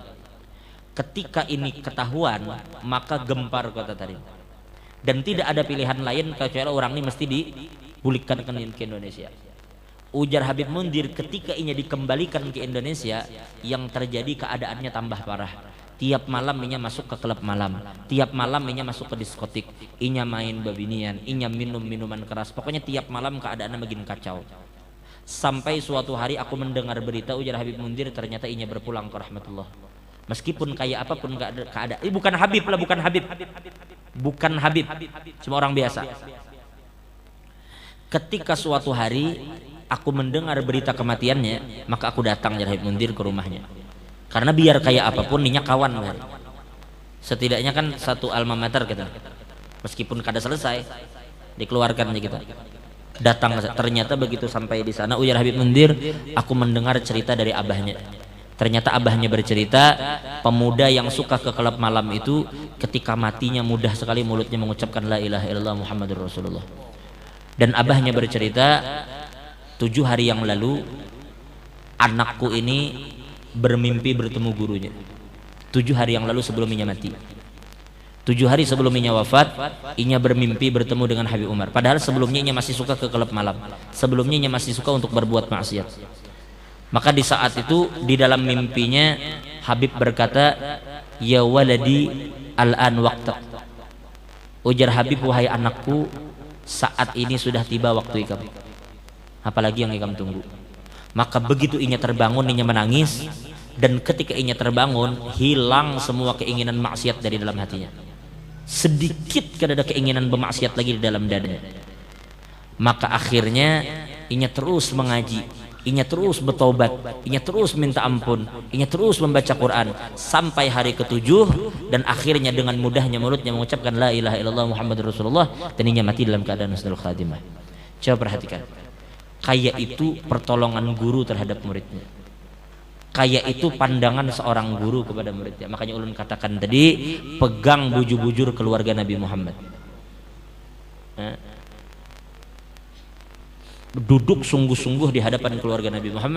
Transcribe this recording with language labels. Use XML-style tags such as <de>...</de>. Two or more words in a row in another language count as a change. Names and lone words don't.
<id>Ketika ini ketahuan maka gempar Kota Tarim dan tidak ada pilihan lain kecuali orang ini mesti dipulihkan ke Indonesia. Ujar Habib Mundir ketika inya dikembalikan ke Indonesia yang terjadi keadaannya tambah parah. Tiap malam inya masuk ke klub malam, tiap malam inya masuk ke diskotik, inya main babinian, inya minum minuman keras. Pokoknya tiap malam keadaannya makin kacau. Sampai suatu hari aku mendengar berita ujar Habib Mundir ternyata inya berpulang ke rahmatullah. Meskipun kayak apapun keadaan. Bukan Habib lah, bukan Habib. Bukan Habib. Cuma orang biasa. Ketika suatu hari aku mendengar berita kematiannya, maka aku datang ujar Habib Mundir ke rumahnya. Karena biar kayak apapun inya kawan. Setidaknya kan satu alma mater kita. Meskipun kada selesai dikeluarkan kita. Datang ternyata begitu sampai di sana ujar Habib Mundir aku mendengar cerita dari abahnya. Ternyata abahnya bercerita pemuda yang suka ke klub malam itu ketika matinya mudah sekali mulutnya mengucapkan</id> <ar>لا إله إلا الله محمد رسول الله.</ar> <id>Dan abahnya bercerita 7 hari yang lalu anakku ini bermimpi bertemu gurunya. 7 hari yang lalu sebelum inya mati. 7 hari sebelum inya wafat, inya bermimpi bertemu dengan Habib Umar. Padahal sebelumnya inya masih suka ke klub malam. Sebelumnya inya masih suka untuk berbuat maksiat. Maka di saat itu di dalam mimpinya Habib berkata,</id> <ar>"يا ولدي الآن وقتك."</ar> <id>Ujar Habib, "Wahai anakku, saat ini sudah tiba waktu ikam. Apalagi yang ikam tunggu." Maka begitu inya terbangun, inya menangis, dan ketika inya terbangun hilang semua keinginan maksiat dari dalam hatinya. Sedikit kada ada keinginan bermaksiat lagi di dalam dadanya. Maka akhirnya inya terus mengaji, inya terus bertobat, inya terus minta ampun, inya terus membaca Quran sampai hari ke-7, dan akhirnya dengan mudahnya mulutnya mengucapkan</id> <ar>لا إله إلا الله محمد رسول الله,</ar> <id>dan inya mati dalam keadaan</id> <ar>حسن الخاتمة.</ar> <id>Coba perhatikan, kayak itu pertolongan guru terhadap muridnya, kayak itu pandangan seorang guru kepada muridnya. Makanya ulun katakan tadi, pegang bujur-bujur keluarga Nabi Muhammad. Duduk sungguh-sungguh di hadapan keluarga Nabi Muhammad.</id>